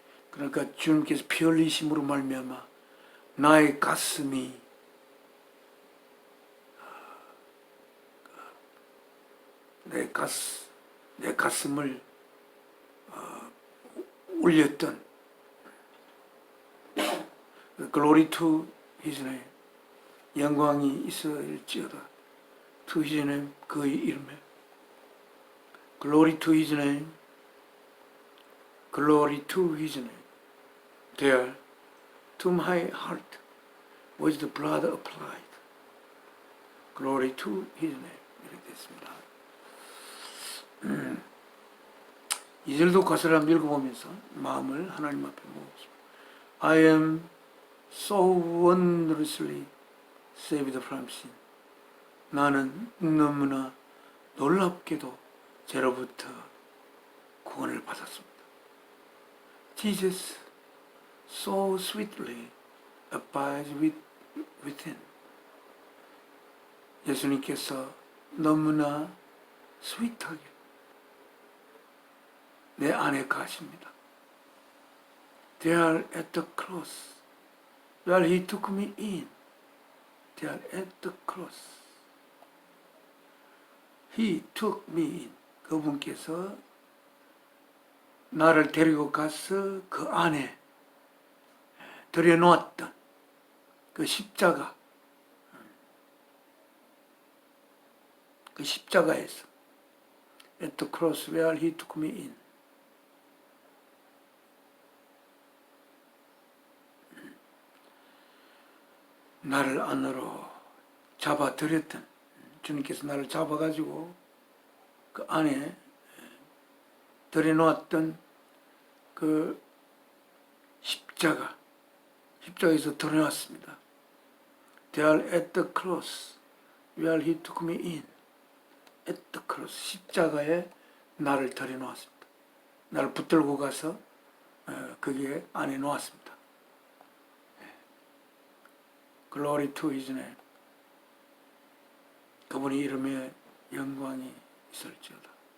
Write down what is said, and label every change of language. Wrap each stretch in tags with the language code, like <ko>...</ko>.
<ko>그러니까 주님께서 피 흘리심으로 말미암아 나의 가슴이 내 가슴을 울렸던</ko> <en>Glory to His name.</en> <ko>영광이 있을지어다.</ko> <en>to his name,</en> <ko>그의 이름에.</ko> <en>Glory to his name. Glory to his name. There, to my heart, was the blood applied. Glory to his name.</en> <ko>이렇게 됐습니다. 2절도 가사를 한번 읽어보면서 마음을 하나님 앞에 모으겠습니다.</ko> <en>I am so wondrously saved from sin.</en> <ko>나는 너무나 놀랍게도 죄로부터 구원을 받았습니다.</ko> <en>Jesus so sweetly abides within.</en> <ko>예수님께서 너무나 스윗하게 내 안에 가십니다.</ko> <en>There at the cross, where he took me in. There at the cross, he took me in.</en> <ko>그분께서 나를 데리고 가서 그 안에 들여놓았던 그 십자가, 그 십자가에서</ko> <en>at the cross where he took me in.</en> <ko>나를 안으로 잡아들였던, 주님께서 나를 잡아가지고 그 안에 들여놓았던 그 십자가에서 들여놨습니다.</ko> <en>There at the cross where he took me in. At the cross,</en> <ko>십자가에 나를 들여놓았습니다. 나를 붙들고 가서 거기에 안에 놓았습니다.</ko> <en>Glory to his name.</en> <ko>그분의 이름에 영광이 있을지어다.</ko>